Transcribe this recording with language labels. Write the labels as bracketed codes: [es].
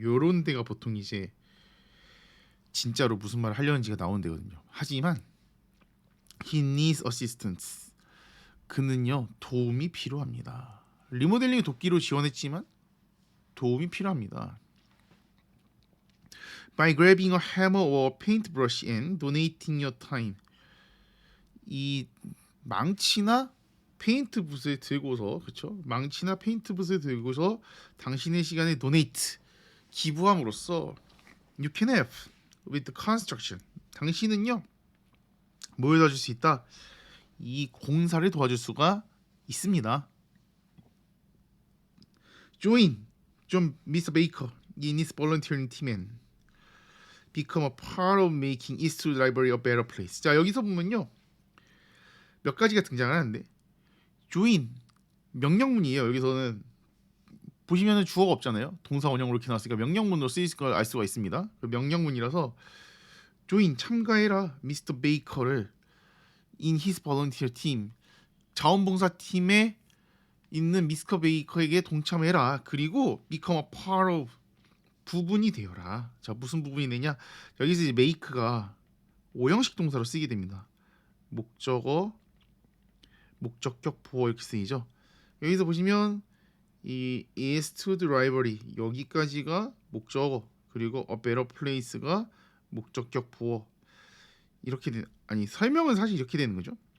[ko] 요런 데가 보통 이제 진짜로 무슨 말을 하려는지가 나오는 데거든요. 하지만 [en] he needs assistance, [ko] 그는요 도움이 필요합니다. 리모델링 돕기로 지원했지만 도움이 필요합니다. [en] by grabbing a hammer or paintbrush and donating your time. [ko] 이 망치나 페인트붓을 들고서 그렇죠? 망치나 페인트붓을 들고서 당신의 시간에 donate 기부함으로써 [en] you can help with the construction. [ko] 당신은요 뭘 도와줄 수 있다? 이 공사를 도와줄 수가 있습니다. [en] Join Mr. Baker in his volunteering team and become a part of making Eastwood Library a better place. [ko] 자 여기서 보면요 몇 가지가 등장하는데 join 명령문이에요. 여기서는 보시면은 주어가 없잖아요. 동사 원형으로 이렇게 나왔으니까 명령문으로 쓰일 걸 알 수가 있습니다. 그 명령문이라서 join 참가해라 Mr. Baker를 [en] in his volunteer team [ko] 자원봉사 팀에 있는 미스터 베이커에게 동참해라. [en] 그리고 become a part of [ko] 부분이 되어라. 자 무슨 부분이 되냐? 여기서 이제 make가 오형식 동사로 쓰게 됩니다. 목적어, 목적격, 보어 이렇게 쓰이죠. 여기서 보시면 이 Eastwood Library 여기까지가 목적어 그리고 [en] a better place [ko] 가 목적격, 보어 이렇게 아니 설명은 사실 이렇게 되는 거죠.